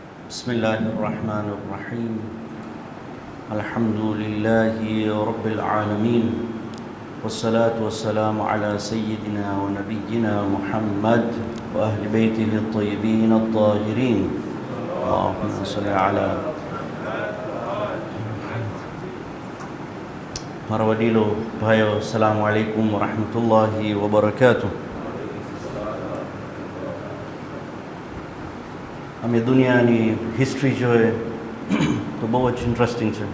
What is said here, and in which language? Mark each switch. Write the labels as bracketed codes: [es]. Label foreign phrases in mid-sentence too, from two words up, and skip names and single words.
[ar] بسم الله الرحمن الرحيم الحمد لله رب العالمين والصلاة والسلام على سيدنا ونبينا محمد وأهل بيته الطيبين الطاهرين اللهم صل على [gu] મારા વડીલો ભાઈઓ [ar] السلام عليكم ورحمة الله وبركاته. [gu] અમે દુનિયાની હિસ્ટ્રી જોઈએ તો બહુ જ ઇન્ટરેસ્ટિંગ છે.